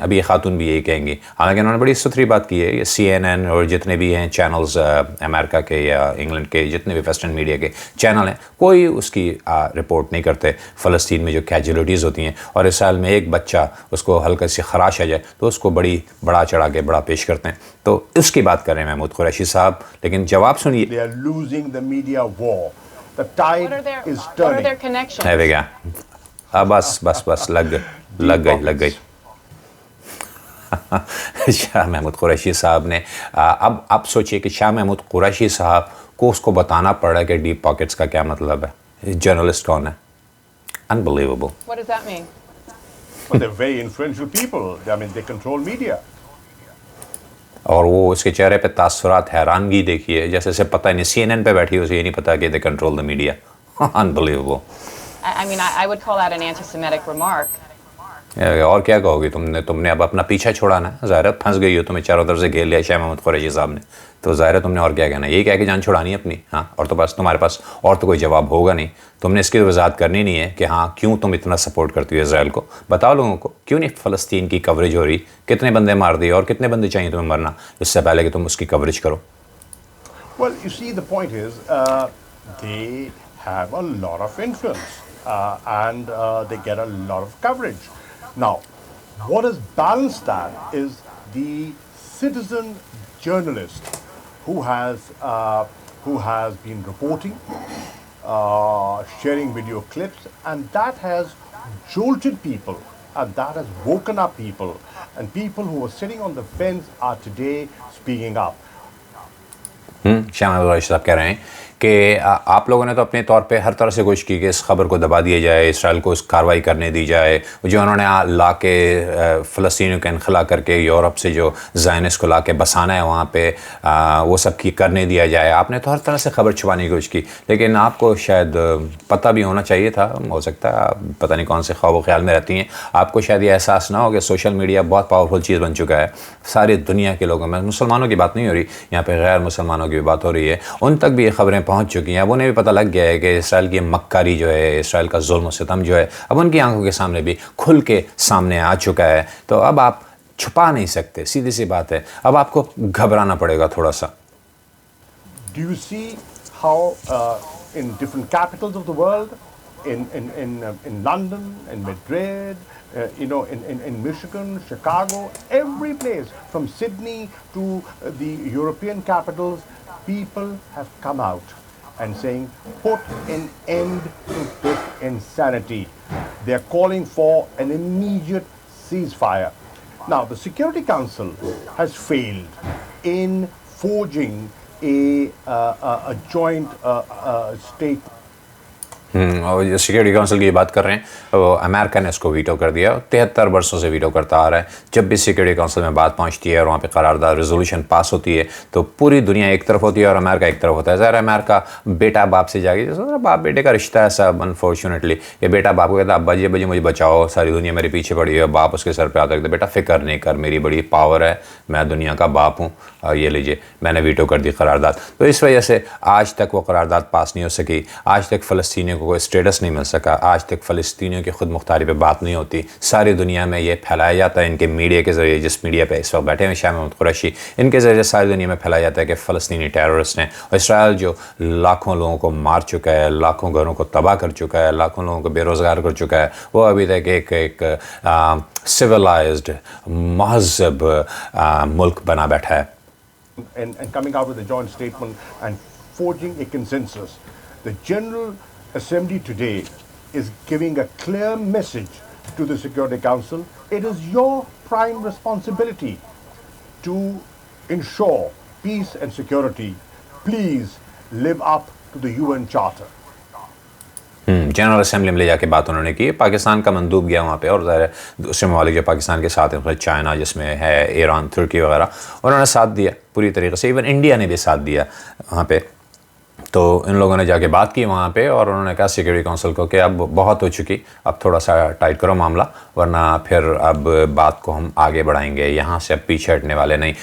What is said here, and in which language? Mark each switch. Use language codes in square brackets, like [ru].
[ur] ابھی یہ خاتون بھی یہی کہیں گی, حالانکہ انہوں نے بڑی ستھری بات کی ہے. یہ CNN اور جتنے بھی ہیں چینلز امریکہ کے یا انگلینڈ کے, جتنے بھی ویسٹرن میڈیا کے چینل ہیں, کوئی اس کی رپورٹ نہیں کرتے فلسطین میں جو کیجولیٹیز ہوتی ہیں. اور اسرائیل میں ایک بچہ اس کو ہلکا سی خراش آ جائے تو اس کو بڑا چڑھا کے بڑا پیش کرتے ہیں. تو اس کی بات کر رہے ہیں محمود قریشی صاحب, لیکن جواب سنیے. [en] They are losing the media war. The tide is What are their turning. connections? [ur] ہے گیا. بس لگ گئی. شاہ محمود قریشی صاحب نے, اب آپ سوچئے کہ شاہ محمود قریشی صاحب کو اس کو بتانا پڑ رہا ہے کہ ڈیپ پاکٹس کا کیا مطلب ہے. جرنلسٹ کون ہے؟ [en] Unbelievable. What does that mean? But they're very influential people. I mean, they control media. [ur] اور وہ اس کے چہرے پہ تاثرات حیرانگی دیکھیے, جیسے اسے پتہ نہیں CNN پہ بیٹھی اسے یہ نہیں پتا کہ [en] they control the media. Unbelievable. I mean, I would call that an anti-Semitic remark. [ur] اور کیا کہو گی تم نے اب اپنا پیچھا چھوڑانا ہے. ظاہر ہے پھنس گئی ہو, تمہیں چاروں طرف سے گھیر لیا شاہ محمود قریشی صاحب نے, تو ظاہر ہے تم نے اور کیا کہنا ہے, یہی کہہ کے جان چھڑانی ہے اپنی. ہاں, اور تو بس تمہارے پاس اور تو کوئی جواب ہوگا نہیں. تم نے اس کی وضاحت کرنی نہیں ہے کہ ہاں کیوں تم اتنا سپورٹ کرتی ہو اسرائیل کو. بتاؤ لوگوں کو کیوں نہیں فلسطین کی کوریج ہو رہی, کتنے بندے مار دیے اور کتنے بندے چاہیے تمہیں مرنا اس سے پہلے کہ تم اس کی کوریج کرو. [en] Well, you see, the point is, they have a lot of influence and they get a lot of coverage. Now, what has balanced that is the citizen journalist who has been reporting, sharing video clips, and that has jolted people, and that has woken up people, and people who were sitting on the fence are today speaking up. [ur] Shah Mahmood Qureshi صاحب کہہ رہے ہیں کہ آپ لوگوں نے تو اپنے طور پہ ہر طرح سے کوشش کی کہ اس خبر کو دبا دیا جائے, اسرائیل کو اس کارروائی کرنے دی جائے. جو انہوں نے لا کے فلسطینیوں کا انخلا کر کے یورپ سے جو زائنسٹ کو لا کے بسانا ہے وہاں پہ, وہ سب کی کرنے دیا جائے. آپ نے تو ہر طرح سے خبر چھپانے کی کوشش کی, لیکن آپ کو شاید پتہ بھی ہونا چاہیے تھا, ہو سکتا ہے آپ پتہ نہیں کون سے خواب و خیال میں رہتی ہیں, آپ کو شاید یہ احساس نہ ہو کہ سوشل میڈیا بہت پاورفل چیز بن چکا ہے. ساری دنیا کے لوگوں میں, مسلمانوں کی بات نہیں ہو رہی یہاں پہ, غیر مسلمانوں کی بھی بات ہو رہی ہے, ان تک بھی یہ خبریں پہنچ چکی ہیں. اب انہیں بھی پتہ لگ گیا ہے کہ اسرائیل کی مکاری جو ہے, اسرائیل کا ظلم و ستم جو ہے, اب ان کی آنکھوں کے سامنے بھی کھل کے سامنے آ چکا ہے. تو اب آپ چھپا نہیں سکتے, سیدھی سی بات ہے, اب آپ کو گھبرانا پڑے گا تھوڑا سا. [en] Do you see how in different capitals of the world, in London, in Madrid, in Michigan, Chicago, every place from Sydney to the European capitals, people have come out and saying, put an end to this insanity. They are calling for an immediate ceasefire. Now, the Security Council has failed in forging a joint statement. [ur] اور security council کی بات کر رہے ہیں, وہ امریکہ نے اس کو veto کر دیا, 73 برسوں سے ویٹو کرتا آ رہا ہے. جب بھی سیکورٹی کونسل میں بات پہنچتی ہے اور وہاں پہ قرارداد ریزولوشن پاس ہوتی ہے تو پوری دنیا ایک طرف ہوتی ہے اور امریکہ ایک طرف ہوتا ہے. ظاہر امریکہ بیٹا باپ سے جا کے, باپ بیٹے کا رشتہ ہے سب, انفارچونیٹلی یہ بیٹا باپ کو کہتا ہے ابا جی مجھے بچاؤ, ساری دنیا میرے پیچھے پڑی ہے. باپ اس کے سر پہ آتا ہے, بیٹا فکر نہیں کر, میری بڑی پاور ہے, میں دنیا کا باپ ہوں, یہ لیجئے میں نے ویٹو کر دی قرارداد. تو اس وجہ سے آج تک وہ قرارداد پاس نہیں ہو سکی, آج تک فلسطینیوں کو کوئی اسٹیٹس نہیں مل سکا, آج تک فلسطینیوں کی خود مختاری پہ بات نہیں ہوتی. ساری دنیا میں یہ پھیلایا جاتا ہے ان کے میڈیا کے ذریعے, جس میڈیا پہ اس وقت بیٹھے ہوئے شاہ محمود قریشی, ان کے ذریعے ساری دنیا میں پھیلایا جاتا ہے کہ فلسطینی ٹیررسٹ ہیں. اور اسرائیل جو لاکھوں لوگوں کو مار چکا ہے, لاکھوں گھروں کو تباہ کر چکا ہے, لاکھوں لوگوں کو بے روزگار کر چکا ہے, وہ ابھی تک ایک civilized مہذب ملک بنا بیٹھا ہے. [en] And coming out with a joint statement and forging a consensus. The General Assembly today is giving a clear message to the Security Council. It is your prime responsibility to ensure peace and security. Please live up to the UN Charter. [ur] General assembly میں لے جا کے بات انہوں نے کی. پاکستان کا مندوب گیا وہاں پہ, اور ظاہر ہے دوسرے ممالک جو پاکستان کے ساتھ ہیں, چائنا جس میں ہے, ایران, ترکی وغیرہ, انہوں نے ساتھ دیا پوری طریقے سے. ایون انڈیا نے بھی ساتھ دیا وہاں پہ. تو ان لوگوں نے جا کے بات کی وہاں پہ, اور انہوں نے کہا سیکورٹی کونسل کو کہ اب بہت ہو چکی, اب تھوڑا سا ٹائٹ کرو معاملہ, ورنہ پھر اب بات کو ہم آگے بڑھائیں گے, یہاں سے اب پیچھے ہٹنے والے نہیں.